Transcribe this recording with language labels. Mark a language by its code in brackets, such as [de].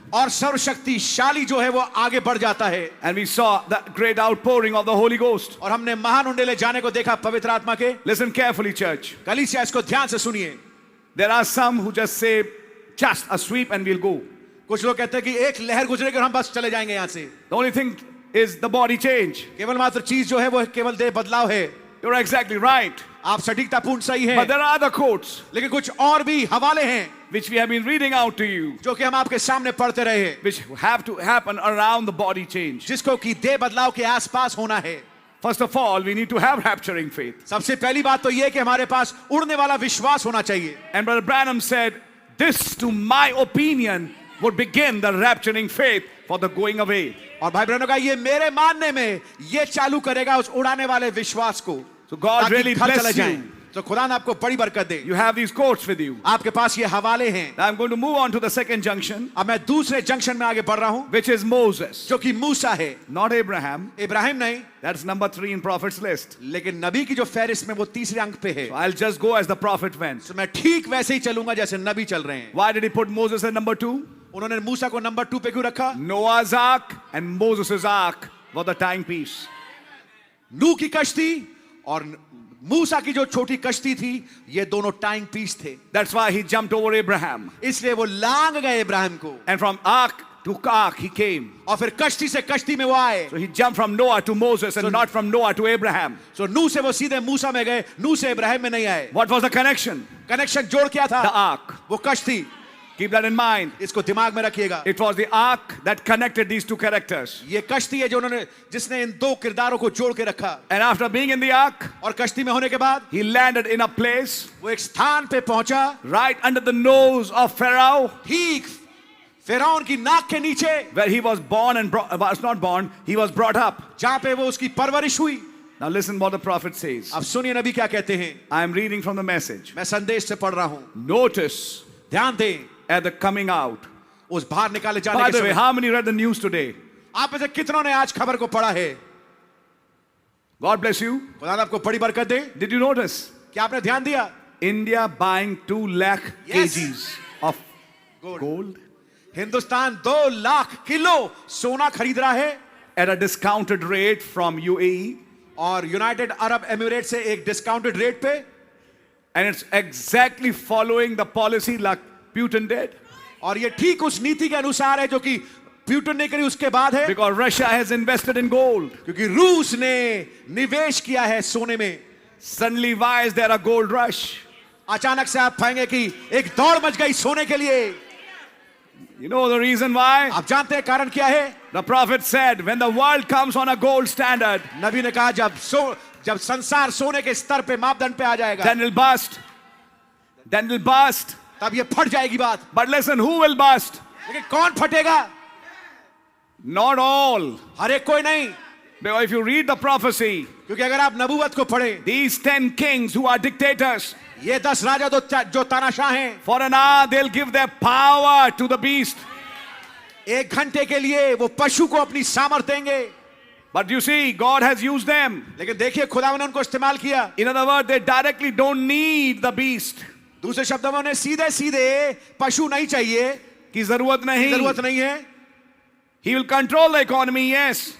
[hi] और सर्वशक्तिशाली जो है वो आगे बढ़ जाता है, [en] And we saw the great outpouring of the Holy Ghost. [hi] और हमने महान उंडेले जाने को देखा पवित्र आत्मा के। [en] Listen carefully, church. [hi] कलीसिया इसको ध्यान से सुनिए। [en] There are some who just say, just a sweep and we'll go. [hi] कुछ लोग कहते हैं कि एक लहर गुजरेगी और हम बस चले जाएंगे यहाँ से। [en] The only thing is the body change. [hi] केवल मात्र चीज जो है वो केवल देह बदलाव है। [en] You're exactly right. [hi] आप सटीकतापूर्ण सही [en] But [hi] हैं, [en] there are other quotes [hi] लेकिन कुछ और भी हवाले हैं [en] which we have been reading out to you, [hi] जो कि हम आपके सामने पढ़ते रहे हैं, [en] which have to happen around the body change. [hi] जिसको कि देह बदलाव के आसपास होना है। [en] First of all, we need to have rapturing faith. [hi] सबसे पहली बात तो ये कि हमारे पास उड़ने वाला विश्वास होना चाहिए। [en] And Brother Branham said, this to my opinion would begin the rapturing faith for the going away. [hi] और भाई बहनों का ये मेरे मानने में ये चालू करेगा उस उड़ाने वाले विश्वास को। [en] So God [hi] ताकि [en] really [hi] घर चले [en] bless [hi] जाएं। [en] you. [hi] तो खुदा ने आपको बड़ी बरकत दे। [en] You have these quotes with you. [hi] आपके पास ये हवाले हैं। [en] Now I'm going to move on to the second junction, [hi] अब मैं दूसरे जंक्शन में आगे बढ़ रहा हूं [en] which is Moses, [hi] जो कि मूसा है, [en] not Abraham. [hi] इब्राहिम नहीं, [en] That's number 3 in prophet's list. [hi] लेकिन नबी की जो फहरिस्त में वो तीसरे अंक पे है। [en] So I'll just go as the prophet went. [hi] तो मैं ठीक वैसे ही चलूंगा जैसे नबी चल रहे हैं। [en] Why did he put Moses at number 2? [hi] उन्होंने मूसा को नंबर 2 पे क्यों रखा? [en] Noah's ark and Moses' ark were the timepiece. [hi] नूह की कश्ती और मूसा की जो छोटी कश्ती थी, ये दोनों टाइम पीस थे। [en] That's why he jumped over Abraham. [hi] इसलिए वो लांग गए इब्राहिम को [en] And from ark to ark he came. [hi] और फिर कश्ती से कश्ती में वो आए। [en] So he jumped from Noah to Moses and not from Noah to Abraham. [hi] तो नूह से वो सीधे मूसा में गए, नूह से इब्राहिम में नहीं आए। [en] What was the connection? [hi] Connection जोड़ क्या था? [en] The ark. [hi] वो कश्ती। [en] Keep that in mind. [hi] इसको दिमाग में रखिएगा। [en] It was the ark that connected these two characters. [hi] ये कश्ती है जो उन्होंने जिसने इन दो किरदारों को जोड़ के रखा। [en] And after being in the ark, [hi] और कश्ती में होने के बाद [en] he landed in a place [hi] वो एक स्थान पे पहुंचा, [en] right under the nose of Pharaoh, [hi] ठीक फिरौन की नाक के नीचे, [en] where he was born and was not born, he was brought up. [hi] जहां पे वो उसकी परवरिश हुई। [en] Now listen what the prophet says. [hi] अब सुनिए नबी क्या कहते हैं। [en] I am reading from the message. [hi] मैं संदेश से पढ़ रहा हूं। [en] Notice [hi] ध्यान दें [en] at the coming out. [hi] उस बाहर निकाले जाने [en] By [hi] के [en] the way, [hi] समय। [en] how many read the news today? [hi] आप में से कितनों ने आज खबर को पढ़ा है? [en] God bless you. [hi] खुदा आपको बड़ी बरकत दे। [en] Did you notice? [hi] क्या आपने ध्यान दिया? [en] India buying 2 lakh Yes. kgs of Gold. gold [hi] Hindustan 2 lakh kilo सोना खरीद रहा है [en] at a discounted rate from UAE. [hi] और यूनाइटेड अरब एमिरेट से एक डिस्काउंटेड रेट पे, [en] And it's exactly following the policy like Putin did. [hi] और ये ठीक उस नीति के अनुसार है जो कि प्यूटन ने करी उसके बाद है, [en] Because Russia has invested in gold. [hi] क्योंकि रूस ने निवेश किया है सोने में। [en] Suddenly, why is there a gold rush? [hi] अचानक से आप पाएंगे कि एक दौड़ मच गई सोने के लिए। [en] You know the reason why? [hi] आप जानते हैं कारण क्या है? [en] The prophet said, when the world comes on a gold standard, [hi] नबी ने कहा जब संसार सोने के स्तर पे मापदंड पे आ जाएगा, [en] then it'll bust. Then it'll bust. [hi] तब ये फट जाएगी बात। [en] But listen, who will bust? [hi] लेकिन कौन फटेगा? [en] Not all. [hi] हर एक कोई नहीं, [en] Because if you read the prophecy, [hi] क्योंकि अगर आप नबूवत को पढ़ें, [en] these 10 kings who are dictators, [hi] ये 10 राजा जो तानाशाह हैं, [en] for an hour they'll give their power to the beast. [hi] 1 घंटे के लिए वो पशु को अपनी सामर्थ देंगे। [en] But you see, God has used them. [hi] लेकिन देखिए खुदा ने उनको इस्तेमाल किया। [en] In other words, they directly don't need the beast. [hi] दूसरे शब्दों में उन्हें सीधे सीधे पशु नहीं चाहिए, की जरूरत नहीं. जरूरत नहीं है। [en] He will control the economy, yes.